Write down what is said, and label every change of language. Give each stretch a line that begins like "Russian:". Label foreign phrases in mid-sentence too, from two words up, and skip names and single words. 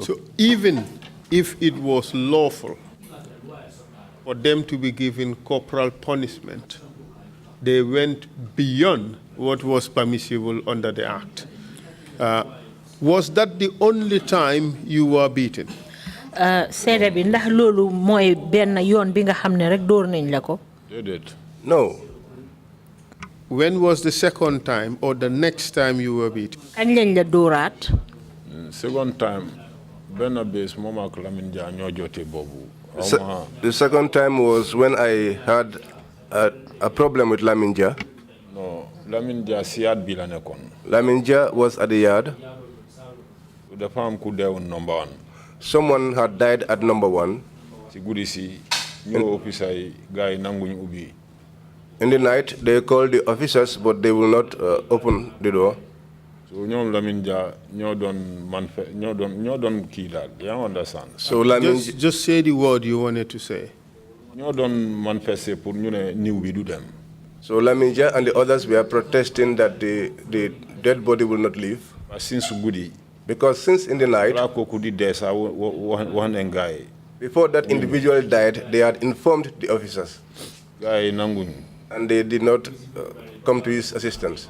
English: So even if it was lawful for them to be given corporal punishment, they went beyond what was permissible under the Act. Was that the only time you were beaten?
Wolof: Seede bi ndax loolu mooy benn yoon bi nga xam ne rek door nañ la ko?
English: No. When was the second time or the next time you were beaten?
Wolof: Kañ lañ la dooraat?
English: Second time,
Wolof: benn bés moom ak Lamin Jah ñoo jote boobu.
English: The second time was when I had a problem with Lamin Jah.
Wolof: No, Lamin Jah si yaad bi la nekkoon.
English: Lamin Jah was at the yard.
Wolof: Dafa am ku deewoon number 1.
English: Someone had died at number 1.
Wolof: Si guddi si ñoo officer yi gars yi nanguñ ubbi.
English: In the night, they called the officers, but they will not open the door.
Wolof: So ñoom Lamin Jah ñoo doon kii daal,
English: you understand? So just say the word you wanted to say.
Wolof: ñoo doon
French: manifester pour
Wolof: ñu ne niw bi du dem.
English: So Lamin Jah and the others were protesting that the dead body will not leave.
Wolof: Since guddi.
English: Because since in the night, before that individual died, they had informed the officers. And they did not come to his assistance.